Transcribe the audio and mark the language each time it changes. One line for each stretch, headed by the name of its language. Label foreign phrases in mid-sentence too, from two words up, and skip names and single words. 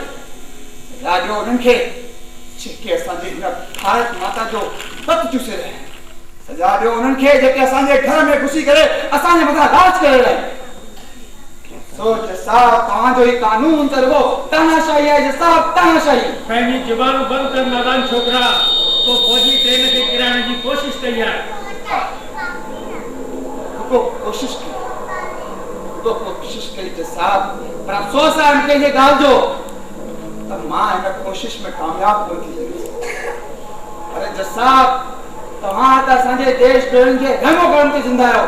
Sindhi: सज़ा ॾियो उन्हनि खे जेके असांजे हिन भारत माता जो पत चूसे रहिया आहिनि। सज़ा ॾियो उन्हनि खे जेके असांजे घर में घुसी करे असांजे मथां राज करे रहिया आहिनि। सोच साहब, तव्हांजो ही कानून त रुगो तानाशाही आहे जसाब, तानाशाही। पंहिंजी ज़ुबान बंदि कर नादान छोकरा। तो फौजी ट्रेन खे किराइण जी कोशिश कई आहे। कोशिश कई जसाब, पर अफ़सोस आहे मूंखे इहे ॻाल्हि जो त मां हिन कोशिश में कामयाब कोन थी सघियुसि। अरे जसाब, तव्हां त असांजे देश ॾोहनि खे घणो करण ते ज़िंदा आहियो।